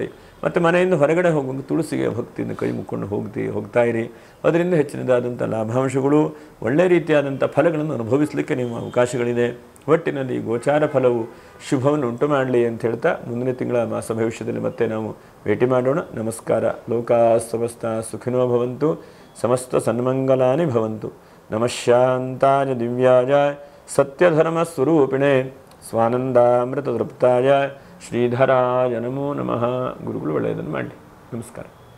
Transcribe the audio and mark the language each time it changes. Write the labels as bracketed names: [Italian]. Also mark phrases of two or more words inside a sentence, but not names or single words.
[Kannada] ಮತ್ತು ಮನೆಯಿಂದ ಹೊರಗಡೆ ಹೋಗುವಾಗ ತುಳಸಿಗೆ ಭಕ್ತಿಯಿಂದ ಕೈ ಮುಕ್ಕೊಂಡು ಹೋಗ್ತಾ ಇರಿ. ಅದರಿಂದ ಹೆಚ್ಚಿನದಾದಂಥ ಲಾಭಾಂಶಗಳು, ಒಳ್ಳೆಯ ರೀತಿಯಾದಂಥ ಫಲಗಳನ್ನು ಅನುಭವಿಸಲಿಕ್ಕೆ ನಿಮ್ಮ ಅವಕಾಶಗಳಿದೆ. ಒಟ್ಟಿನಲ್ಲಿ ಗೋಚಾರ ಫಲವು ಶುಭವನ್ನು ಉಂಟು ಮಾಡಲಿ ಅಂತ ಹೇಳ್ತಾ ಮುಂದಿನ ತಿಂಗಳ ಮಾಸ ಭವಿಷ್ಯದಲ್ಲಿ ಮತ್ತೆ ನಾವು ಭೇಟಿ ಮಾಡೋಣ. ನಮಸ್ಕಾರ. [Sanskrit] ಲೋಕಾ ಸಮಸ್ತ ಸುಖಿನೋ ಭವಂತು, ಸಮಸ್ತ ಸನ್ಮಂಗಲಾನಿ ಭವಂತು. ನಮಃ ಶಾಂತಾಯ ದಿವ್ಯಾಯ ಸತ್ಯಧರ್ಮ ಸ್ವರೂಪಿಣೆ ಸ್ವಾನಂದಾಮೃತ ತೃಪ್ತಾಯ ಶ್ರೀಧರಾಯ ನಮೋ ನಮಃ. [Kannada] ಗುರುಗಳು ಒಳ್ಳೆಯದನ್ನು ಮಾಡಲಿ. ನಮಸ್ಕಾರ.